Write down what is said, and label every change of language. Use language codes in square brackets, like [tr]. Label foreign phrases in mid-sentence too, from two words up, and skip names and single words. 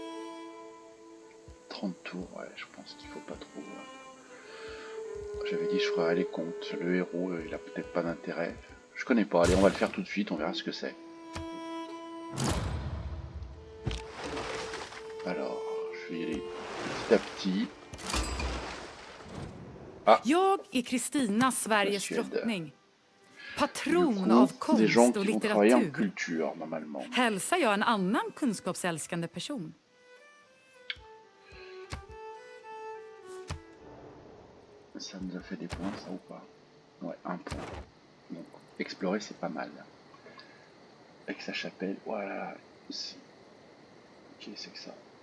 [fr] 30 tours, ouais, je pense qu'il faut pas trop. J'avais dit je ferais les comptes. Le héros, il a peut-être pas d'intérêt. Je connais pas. Allez, on va le faire tout de suite, on verra ce que c'est. Alors, je vais y aller petit à petit. Ah. [sv] Jag är Kristina, Sveriges drottning. Patron av konst och litteratur. Hälsar jag en annan kunskapsälskande person? [fr] Ça nous a fait des points, ça ou pas? Ouais, un point. Donc, explorer, c'est pas mal. Avec sa chapelle, voilà. Qu'est-ce que c'est que ça?